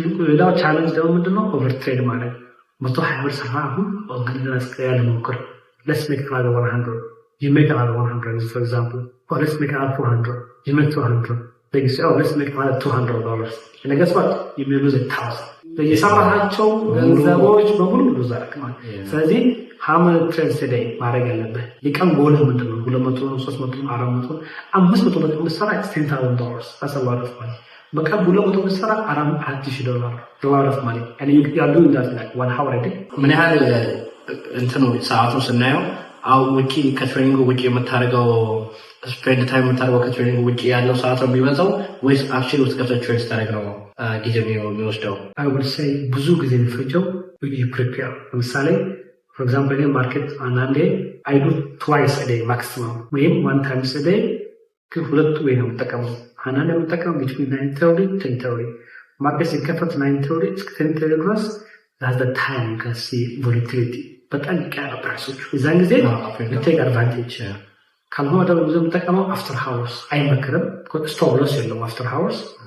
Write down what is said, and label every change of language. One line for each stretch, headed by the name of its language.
Amharic: ሌላው ቻሌንጅ ደግሞ ምንድነው ኦቨር ትሬድ ማለት 120 ብር ሰራ አሁን ኦርጋናይዝ ያለ ሞክር
English: let's make another 100 you make another 100 for example or let's make another 400 you make 200 they say oh let's make another $200 and guess what you may lose 1,000
Amharic: የሰራሃቸው ገንዘቦች በሙሉ ሉዝ አደረግማል። ስለዚህ
English: how many trades a day
Amharic: ማድረግ ያለብህ የቀን ጎልህ ምንድን ነው?
English: 200 300 400 500
Amharic: በቀን ብትሰራ
English: $10,000 that's a lot of money።
Amharic: በቀን 200 ብትሰራ
English: $4,000 a lot of money and you are doing that like 1 hour a day።
Amharic: ምን ያህል እንትኑ ሰዓቱ ስናየው ውጪ ከትሬኒንግ ውጪ የምታደርገው ስፔንድ ታይም የምታደርገው ከትሬኒንግ ውጪ ያለው ሰዓት ነው የሚበዛው ወይስ አክቹዋሊ ውስጥ ገብተህ ትሬን ስታደርግ ነው ጊዜ የሚወስደው? አይ ውድ ሴይ ብዙ ጊዜ የሚፈጀው ፕሪፔር። ለምሳሌ ፎር ኤግዛምፕል ማርኬት አንዳንዴ አይ ዱ ትዋይስ ዴይ ማክሲመም ወይም ዋን ታይምስ ዴይ ግን ሁለት ወይ ነው የምጠቀመው። አንዳንድ የምጠቀመው ቢትዊን 9:30 10:30 ማርኬት ሲከፈት 9:30 እስከ 10:30 ድረስ
English: that's the time you can see volatility
Amharic: በጣም ይቀያየራል ፕራይሶቹ። የዛን ጊዜ ቴክ አድቫንቴጅ። ካልሆነ ደግሞ ብዙ የምጠቀመው አፍተር ሃውርስ አይመክርም፣ ስቶፕ ሎስ የለውም አፍተር ሃውርስ።